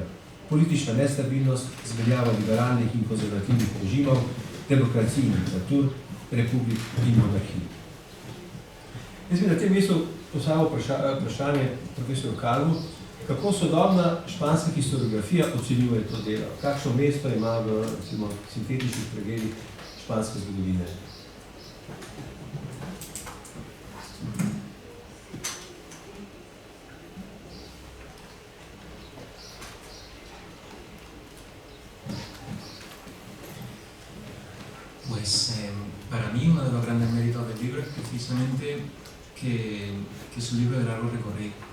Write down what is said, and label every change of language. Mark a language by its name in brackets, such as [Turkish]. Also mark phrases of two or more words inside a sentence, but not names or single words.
[Slovenian] Politična nestabilnost, zmenjava liberalnih in konzervativnih režimov, demokracij in diktatur, republik in monarhij. Jaz bi na tem mestu postavil vprašanje profesorju Kalmu, kako sodobna španska historiografija ocenjuje to delo? Kakšno mesto ima v sintetičnih pregledih španske zgodovine? [Spanish] Pues para mí uno de los grandes méritos del libro es precisamente que es un libro de largo recorrido,